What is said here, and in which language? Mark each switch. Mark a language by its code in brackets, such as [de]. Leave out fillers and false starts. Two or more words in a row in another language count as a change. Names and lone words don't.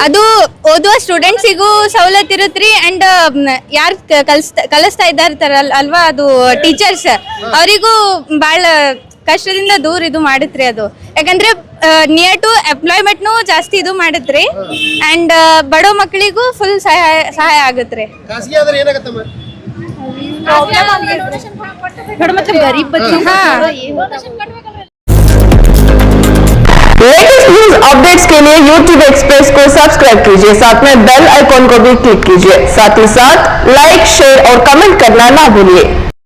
[kn] ಅದು ಓದುವ ಸ್ಟೂಡೆಂಟ್ಸಿಗೂ ಸವಲತ್ತು ಇರುತ್ರಿ. ಅಂಡ್ ಯಾರು ಕಲಿಸ್ತಾ ಇದ್ದಾರ ಅಲ್ವಾ, ಅದು ಟೀಚರ್ಸ್, ಅವರಿಗೂ ಬಹಳ ಕಷ್ಟದಿಂದ ದೂರ ಇದು ಮಾಡುತ್ರಿ ಅದು. ಯಾಕಂದ್ರೆ [en] near to employment [kn] ಜಾಸ್ತಿ ಇದು ಮಾಡುತ್ರಿ. ಅಂಡ್ ಬಡ ಮಕ್ಕಳಿಗೂ ಫುಲ್ ಸಹಾಯ ಆಗುತ್ರಿ. ಖಾಸಗಿ ಆದ್ರೆ ಏನಾಗತ್ತಮ್ಮ? [en] latest news updates [hi] के लिए YouTube एक्सप्रेस को सब्सक्राइब कीजिए, साथ में [en] bell icon [hi] को भी क्लिक कीजिए। साथ ही साथ [en] like, share [hi] और कमेंट करना ना भूलिए।